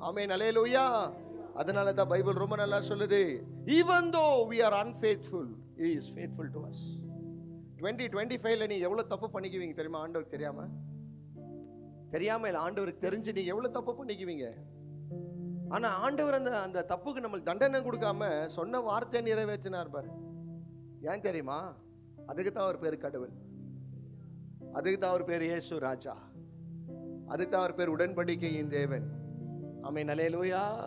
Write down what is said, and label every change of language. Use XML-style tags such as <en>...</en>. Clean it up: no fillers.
<ta>ஆமென், அல்லேலூயா. அதனால தான் பைபிள் ரொம்ப நல்லா சொல்லுது,</ta> <en>even though we are unfaithful, he is faithful to us.</en> <ta>2025 நீ எவ்வளவு தப்பு பண்ணிக்குவீங்க தெரியுமா? ஆண்டவருக்கு தெரியாம இல்லை, ஆண்டவருக்கு தெரிஞ்சு நீ எவ்வளவு தப்பு பண்ணிக்குவீங்க. ஆனா ஆண்டவர் அந்த தப்புக்கு நம்மளுக்கு தண்டனை கொடுக்காம சொன்ன வார்த்தையை நிறைவேற்றினார் பாரு. ஏன் தெரியுமா? அதுக்கு தான் அவர் பேர் கடவுள், அதுக்கு தான் அவர் பேர் இயேசு ராஜா, அதுக்கு தான் அவர் பேர் உடன்படிக்கையின் தேவன். ஆமென், அல்லேலூயா.</ta>